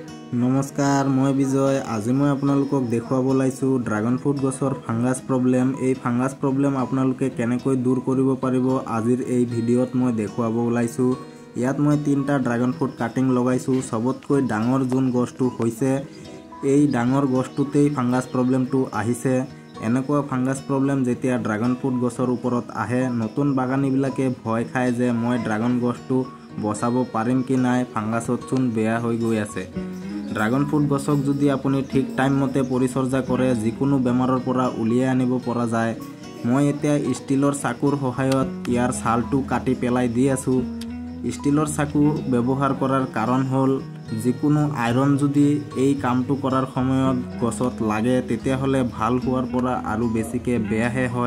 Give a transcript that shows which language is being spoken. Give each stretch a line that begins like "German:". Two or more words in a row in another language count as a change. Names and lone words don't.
Assamese: নমস্কাৰ মই বিজয় আজি মই आपनालोকক দেখুৱাব লাইছু
English: dragon fruit
Assamese: गछर
English: fungus problem.
Assamese: এই
English: fungus problem
Assamese: আপোনালোকে केनेকৈ দূৰ কৰিব পাৰিব আজিৰ এই ভিডিওত মই দেখুৱাব লাইछु। ইয়াত মই 3টা
English: dragon fruit cutting
Assamese: लगाइछु। सबतকৈ ডাঙৰ যোন গছটো হৈছে এই ডাঙৰ গছটোতেই
English: fungus problem
Assamese: আহিছে। এনেকুৱা
English: fungus problem
Assamese: যেতিয়া
English: dragon fruit
Assamese: গছৰ ওপৰত আহে নতুন বাগানীবিলাকে ভয় খায় যে মই ड्रैगन গছটো বচাব পাৰিম কি নাই, ফাঙ্গাসত চোন বেয়া হৈ গৈ আছে।
English: dragon fruit
Assamese: गछक যদি আপুনি ঠিক টাইম মতে পৰিচৰ্যা কৰে যিকোনো বেমাৰৰ পৰা উলিয়াই আনিব পৰা যায়। মই এতিয়া ষ্টিলৰ চাকুৰ সহায়ত ইয়াৰ ছালটো কাটি পেলাই দি আছো। ষ্টিলৰ চাকু ব্যৱহাৰ কৰাৰ কাৰণ হ'ল যিকোনো আইৰণ যদি এই কামটো কৰাৰ সময়ত গছত লাগে তেতিয়াহলে ভাল হোৱাৰ পৰা আৰু বেছিকে বেয়াহে হয়।